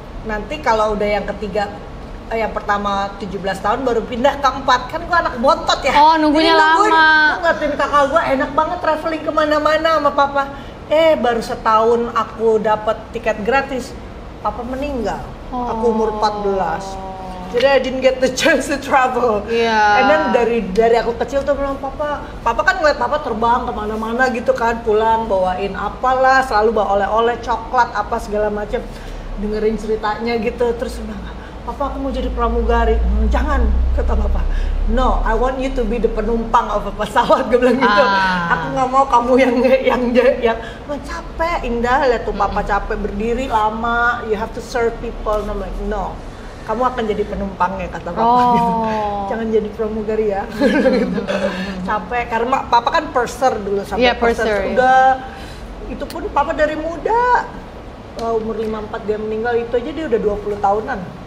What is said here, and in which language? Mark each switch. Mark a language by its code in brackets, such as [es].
[id] Nanti kalau udah yang ketiga, yang pertama 17 tahun baru pindah ke 4. Kan gua anak bontot ya. Oh, nunggunya lama. Gua ngeliatin kakak gua enak banget traveling kemana-mana sama papa. Baru setahun aku dapat tiket gratis, papa meninggal. Aku umur 14. Jadi [en] I didn't get the chance to travel. Yeah. And then [id] dari aku kecil tuh bilang papa kan ngeliat papa terbang kemana-mana gitu kan, pulang bawain apalah, selalu bawa oleh-oleh, coklat apa segala macam. Dengerin ceritanya gitu, terus bilang, papa aku mau jadi pramugari. Jangan, kata papa. [en] No, I want you to be the penumpang of a pesawat, [id] gue bilang gitu. Aku nggak mau kamu yang capek. Indah lihat tuh papa capek berdiri lama, [en] you have to serve people. And I'm like, no. [id] Kamu akan jadi penumpangnya, kata papa gitu. Jangan jadi pramugari ya. Gitu. Capek, karena papa kan purser dulu sampai purser. Udah, itu pun papa dari muda. Umur 54 dia meninggal, itu aja dia udah 20 tahunan.